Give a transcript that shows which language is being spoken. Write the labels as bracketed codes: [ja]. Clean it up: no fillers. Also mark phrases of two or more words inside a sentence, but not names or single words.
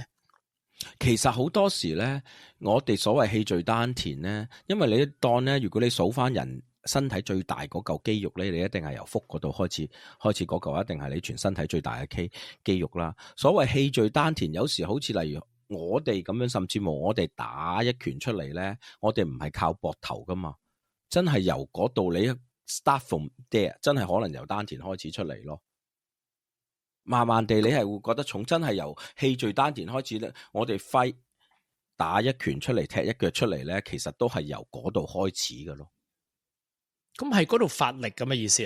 [yue] 其實好多時咧，我哋所謂氣聚丹田咧，因為你當咧，如果你數翻人身體最大嗰嚿肌肉咧，你一定係由腹嗰度開始嗰嚿，一定係你全身體最大嘅肌肉啦。所謂氣聚丹田，有時好似例如我哋咁樣，甚至乎我哋打一拳出嚟咧，我哋唔係靠膊頭噶嘛，真係由嗰度你 [en] start from there， [yue] 真係可能由丹田開始出嚟咯。慢慢地你係會覺得重，真係由氣聚丹田開始咧，我哋揮打一拳出嚟，踢一腳出嚟咧，其實都係由嗰度開始嘅咯。咁係嗰度發力咁嘅意思啊？